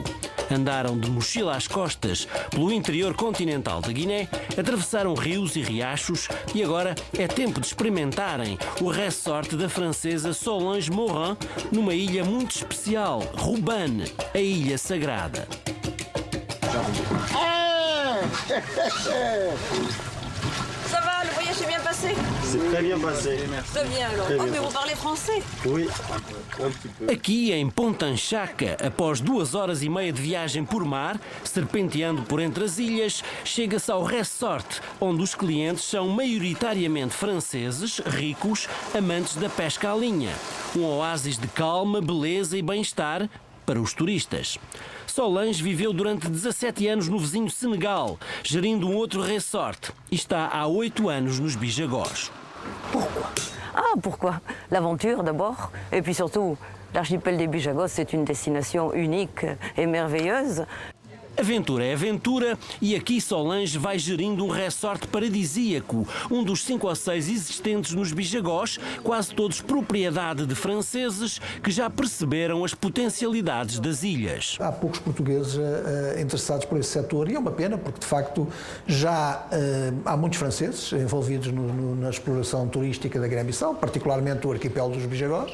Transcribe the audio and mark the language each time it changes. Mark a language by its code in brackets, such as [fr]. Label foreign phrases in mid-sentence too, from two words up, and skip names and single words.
[pt] Andaram de mochila às costas pelo interior continental da Guiné, atravessaram rios e riachos e agora é tempo de experimentarem o resort da francesa Solange Morin numa ilha muito especial, Rubane, a Ilha Sagrada. [fr] Ça va, le voyage s'est bien passé? C'est très bien passé. Très bien alors. Oh, mais vous parlez français? Oui, un petit peu. [pt] Aqui em Pontanchaca, após 2 horas e meia de viagem por mar, serpenteando por entre as ilhas, chega-se ao resort, onde os clientes são maioritariamente franceses, ricos, amantes da pesca à linha. Um oásis de calma, beleza e bem-estar para os turistas. Solange viveu durante 17 anos no vizinho Senegal, gerindo um outro resort, e está há 8 anos nos Bijagós. [fr] Pourquoi? Ah, pourquoi? L'aventure d'abord, et puis surtout, l'archipel des Bijagos, c'est une destination unique et merveilleuse. [pt] Aventura é aventura e aqui Solange vai gerindo um resort paradisíaco, um dos 5 ou 6 existentes nos Bijagós, quase todos propriedade de franceses que já perceberam as potencialidades das ilhas. Há poucos portugueses interessados por esse setor e é uma pena porque, de facto, já há muitos franceses envolvidos na exploração turística da Guiné-Bissau, particularmente o arquipélago dos Bijagós.